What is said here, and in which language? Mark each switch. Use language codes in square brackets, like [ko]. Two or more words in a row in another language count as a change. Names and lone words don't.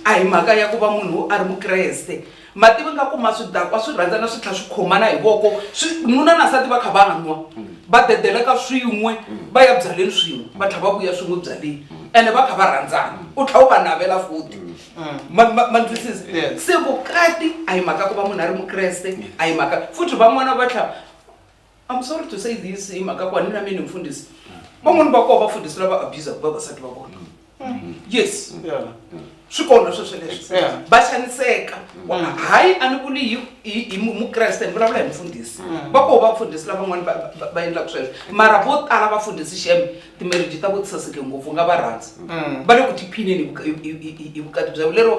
[ts] A hi mhaka ya ku va munhu a ri mukreste, mativi nga kuma swidakwa swi rhandzana swi tlha swi khomana hi voko, nuna na nsati va kha va nwa va dedeleka swin'we va ya byaleni swin'we va tlha va vuya swin'we byaleni ene va kha va rhandzana u tlha u va navela futhi. Man twisisa se vukati a hi mhaka ku va munhu a ri mukreste, a hi mhaka futhi van'wana va tlha, [en] I'm sorry to say this, [ts] hi mhaka ku a ni na mina mfundhisi van'wana va koho vafundhisi lava abuse vavasati va vona. Yes, swi kona sweswo leswi va xaniseka. Hayi a ni vuli hi mukreste ni vulavula hi mfundhisi, va koho vafundhisi lavan'wana va endlaka sweswo, mara vo tala vafundhisi xeme timarriage ta vo ti saseke ngopfu nga va rhandzi va le ku tiphineni hi vukati bya lero.